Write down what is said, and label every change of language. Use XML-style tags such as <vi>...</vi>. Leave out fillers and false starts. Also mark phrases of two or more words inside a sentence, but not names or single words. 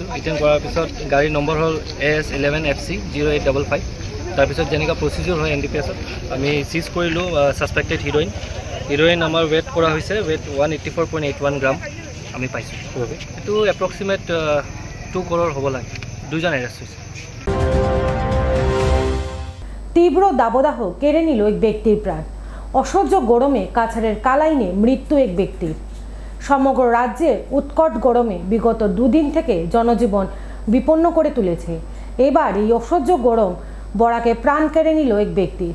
<as>ডিটেইন কৰাৰ পিছত গাড়ীৰ নম্বৰ হ'ল AS11FC 0855। তাৰপিছত যেনেকুৱা প্ৰচিডিউৰ হয় NDPSত আমি চিজ কৰিলোঁ</as> <en>suspected heroin</en> <as>আমাৰ ৱেট কৰা হৈছে। ৱেট 184.81 গ্ৰাম আমি পাইছোঁ। এইটো এপ্ৰক্সিমেট 2 crore হ'ব লাগে। 2জন এৰেষ্ট হৈছে।</as> <bn>তীব্র দাবদাহ কেড়ে নিল এক ব্যক্তির প্রাণ। অসহ্য গরমে কাছাড়ের কালাইনে মৃত্যু এক ব্যক্তির। সমগ্র রাজ্যে উৎকট গরমে বিগত 2 দিন থেকে জনজীবন বিপন্ন করে তুলেছে। এবার এই অসহ্য গরম বরাকে প্রাণ কেড়ে নিল এক ব্যক্তির।</bn>